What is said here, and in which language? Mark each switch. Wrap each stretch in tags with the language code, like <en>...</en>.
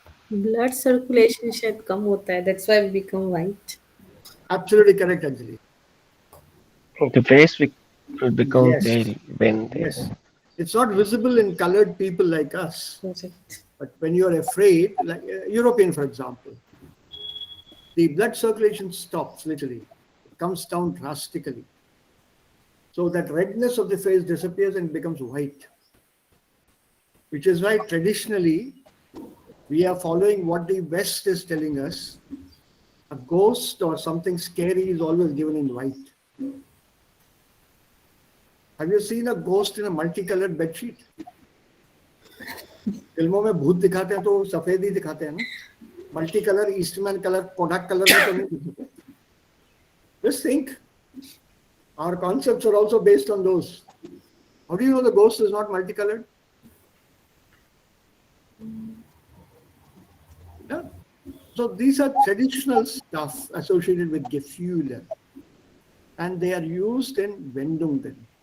<en>Blood circulation</en> <hi>शायद कम होता है.</hi> <en>That's why we become white. Absolutely correct, Anjali. The face will become Yes. pale when they. Yes. It's not visible in colored people like us. Correct. But when you're afraid, like European, for example, the blood circulation stops literally. It comes down drastically. So that redness of the face disappears and becomes white. Which is why traditionally we are following what the West is telling us. A ghost or something scary is always given in white. Have you seen a ghost in a multicolored bedsheet?</en> <hi>फिल्मों में भूत दिखाते हैं तो सफेद ही दिखाते हैं ना. Multi colour, Eastman colour, कोडाक colour में तो नहीं दिखाते.</hi> <en>Just think, our concepts are also based on those. How do you know the ghost is not multicolored? Yeah. So these are traditional stuff associated with Gefühle, and they are used in Wendungen.</en>